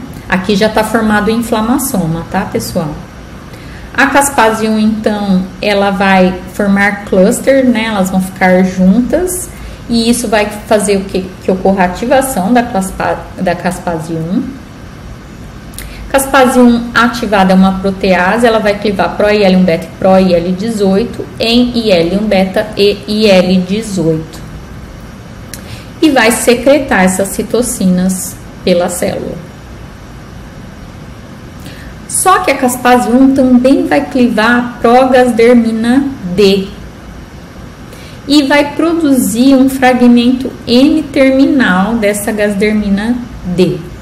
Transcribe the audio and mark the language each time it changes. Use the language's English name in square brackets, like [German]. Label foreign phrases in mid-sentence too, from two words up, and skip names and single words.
[Portuguese] Aqui já tá formado o inflamassoma, tá, pessoal? A caspase 1, então, ela vai formar cluster, né? Elas vão ficar juntas e isso vai fazer o que? Que ocorra a ativação da caspase 1. Caspase 1 ativada é uma protease, ela vai clivar pro-IL-1 beta e pro-IL-18 em IL-1 beta e IL-18. E vai secretar essas citocinas pela célula. Só que a caspase 1 também vai clivar a progasdermina D e vai produzir um fragmento N-terminal dessa gasdermina D.